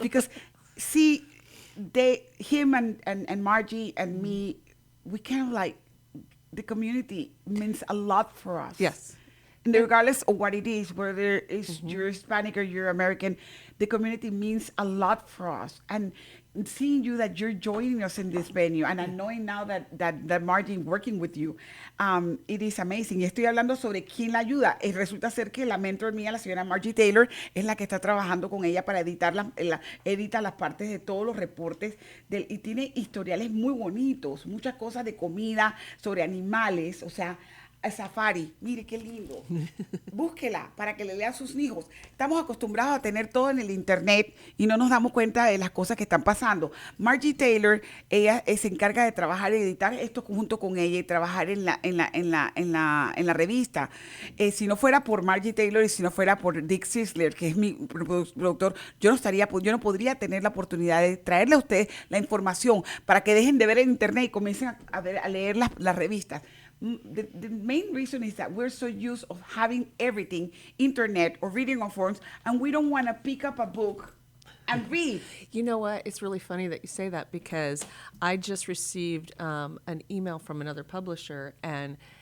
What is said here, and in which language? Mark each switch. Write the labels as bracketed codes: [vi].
[en] Because, see, him and Margie and me, we kind of like, the community means a lot for us. Yes. And regardless of what it is, whether it's you're Hispanic or you're American, the community means a lot for us. And seeing you that you're joining us in this venue, and knowing now that Martin working with you, it is amazing. [es] Y estoy hablando sobre quién la ayuda. Resulta ser que la mentor mía, la señora Margie Taylor, es la que está trabajando con ella para editar edita las partes de todos los reportes y tiene historiales muy bonitos, muchas cosas de comida, sobre animales, o sea, safari, mire qué lindo. Búsquela para que le lea a sus hijos. Estamos acostumbrados a tener todo en el internet y no nos damos cuenta de las cosas que están pasando. Margie Taylor, ella se encarga de trabajar y editar esto junto con ella y trabajar en la revista. Si no fuera por Margie Taylor y si no fuera por Dick Sisler, que es mi productor, yo no podría tener la oportunidad de traerle a ustedes la información para que dejen de ver el internet y comiencen a leer las revistas. [en] The main reason is that we're so used of having everything, internet or reading on forums, and we don't want to pick up a book and read. You know what? It's really funny that you say that, because I just received an email from another publisher, and